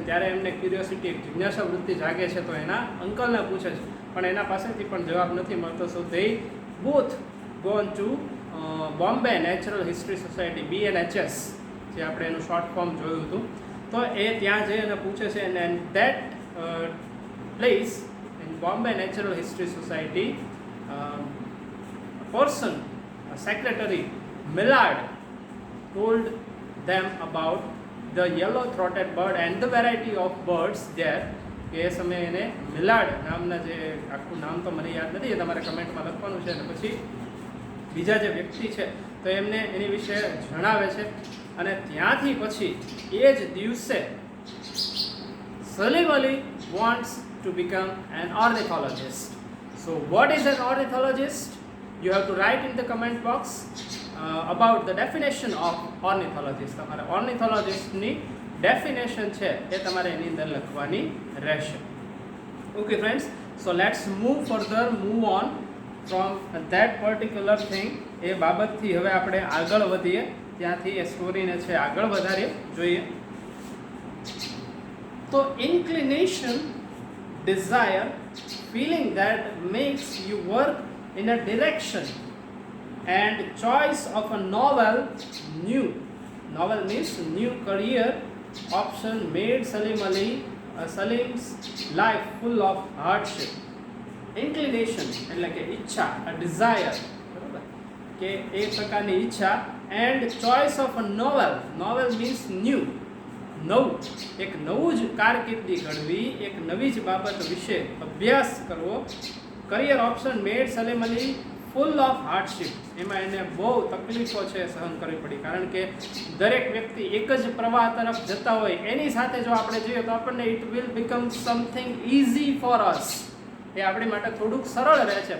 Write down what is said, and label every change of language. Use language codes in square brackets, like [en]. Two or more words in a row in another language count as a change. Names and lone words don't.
[gu] ત્યારે એમને ક્યુરિયોસિટી, એક જિજ્ઞાસા વૃત્તિ જાગે છે, તો એના અંકલને પૂછે છે, પણ એના પાસેથી પણ જવાબ નથી મળતો. [en] so they both gone to Bombay Natural History Society, BNHS, [gu] જે આપણે એનું [en] short form [gu] જોયું હતું. તો એ ત્યાં જઈ અને પૂછે છે, [en] and that place in Bombay Natural History Society person, secretary Millard, told them about the yellow-throated bird and the variety of birds there. [gu] કે એ સમયે એને મિલાડ નામના, જે આખું નામ તો મને યાદ નથી, એ તમારે કમેન્ટમાં લખવાનું છે. અને પછી બીજા જે વ્યક્તિ છે તો એમને એની વિશે જણાવે છે. અને ત્યાંથી પછી એ જ દિવસે સલીમ અલી [en] wants to become an ornithologist. So what is an ornithologist? You have to write in the comment box about the definition of ornithologist. [gu] તમારે ornithologistની ડેફિનેશન છે એ તમારે એની અંદર લખવાની રહેશે. [en] Okay friends, so let's move on from that particular thing. [gu] એ બાબતથી હવે આપણે આગળ વધીએ, ત્યાંથી એ સ્ટોરીને છે આગળ વધારીએ, જોઈએ. તો ઇન્ક્લિનેશન, [en] desire, feeling that makes you work in a direction, and choice of a novel means new career option made Salim's life full of hardship. [gu] Inclination એટલે કે ઈચ્છા, [en] a desire, [gu] બરાબર, કે એ પ્રકારની ઈચ્છા, [en] and choice of a novel means new, [gu] નવું, એક નવું જ કારકિર્દી ઘડવી, એક નવી જ બાબત વિશે અભ્યાસ કરવો. [en] career option made Salim Ali full of hardship, [gu] એમાં એને બહુ તકલીફો છે સહન કરવી પડી. કારણ કે દરેક વ્યક્તિ એક જ પ્રવાહ તરફ જતા હોય, એની સાથે જો આપણે જોઈએ તો આપણને [en] it will become something easy for us, [gu] એ આપણી માટે થોડુંક સરળ રહે છે.